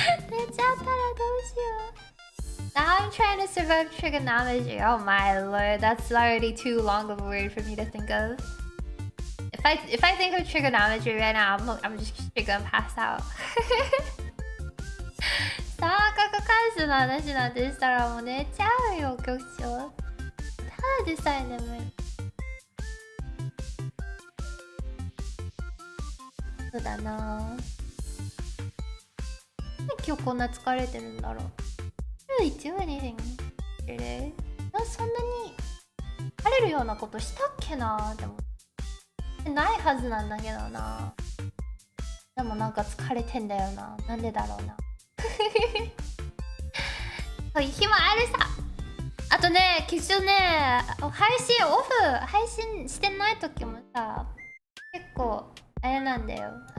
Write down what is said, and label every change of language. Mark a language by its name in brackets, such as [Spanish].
[Japanese] 寝ちゃったらどうしよう。 [English] Now I'm trying to survive trigonometry. Oh my lord, that's already too long of a word for me to think of. If I think of trigonometry right now, I'm just straight gonna pass out. [Japanese] 三角関数の話なんてしたらもう寝ちゃうよ、局長。ただでさえ眠い。そうだな。なんで今日こんな疲れてるんだろう。 [English] Really do anything today? [Japanese] そんなに疲れるようなことしたっけな。でもないはずなんだけどな。でもなんか疲れてんだよな。なんでだろうな。そういう日もあるさ。あとね、きっとね、配信してない時もさ、結構あれなんだよ。